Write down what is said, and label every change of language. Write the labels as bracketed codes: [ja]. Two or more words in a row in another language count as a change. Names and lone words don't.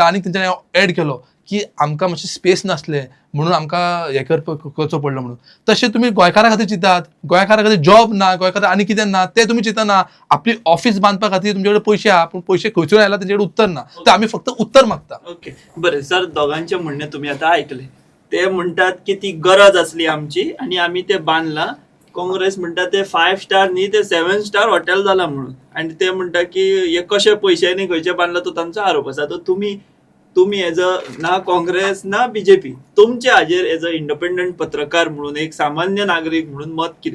[kok] आनी तेंच्यांनी एड केलो की आमकां मातशें स्पेस नासलें म्हणून आमकां हें करचो पडलो म्हणून. तशें तुमी गोंयकारा खातीर चिंतात, गोंयकारा खातीर जॉब ना, गोंयकारा आनी कितें ना ते तुमी चिंतना. आपली ऑफिस बांदपा खातीर तुमचे कडेन पयशे आहा, पूण पयशे खंयसून आयला तेंचे कडेन उत्तर ना. तर आमी फक्त उत्तर मागता. [mr] ओके, बरें सर, दोगांचे म्हणणे तुम्ही आता ऐकले. ते म्हणतात की ती गरज असली आमची आणि आम्ही ते बांधला. [kok] काँग्रेस म्हणटा ते 5 स्टार न्ही ते 7 [en] star hotel [kok] जाला म्हणून. आणि ते म्हणटा की हे कशे पयशांनी खंयचे बांदला तो तांचो आरोप आसा. तर तुम्ही तुम्ही [en] as a [kok] ना काँग्रेस ना बीजेपी तुमचे हाजेर [en] as a independent [kok] पत्रकार म्हणून एक सामान्य नागरीक म्हणून मत कितें?